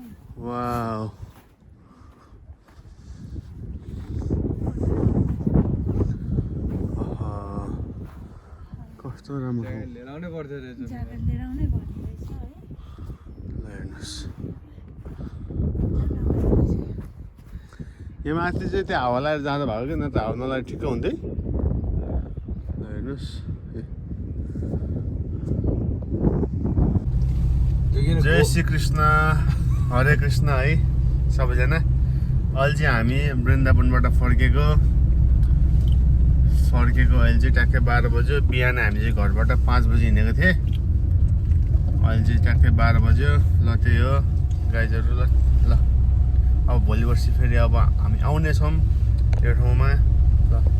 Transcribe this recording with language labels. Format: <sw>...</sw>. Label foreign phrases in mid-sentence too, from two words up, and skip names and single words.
<ne>वाउ कस्तो राम्रो ठाउँ। लिएर आउनै पर्थ्यो रहेछ ज्याकेट लिएर आउनै पर्ने रहेछ है ल हेर्नुहोस् यो माथि चाहिँ त्यो हावा लगाएर जाँदा भएको कि न त हावा नलाएर ठिक्क हुन्थ्यो है ल हेर्नुहोस् जय श्री कृष्ण हरे कृष्ण है सबैजना अहिले चाहिँ हामी वृन्दावनबाट फर्केको अहिले चाहिँ ट्याक्कै 12 बज्यो बिहान हामी चाहिँ घरबाट 5 बजी हिँडेको थिएँ अहिले चाहिँ ट्याक्कै 12 बज्यो ल त्यही हो गाइजहरू ल ल अब भोलि पर्सि फेरि अब हामी आउनेछौँ यो ठाउँमा ल</ne>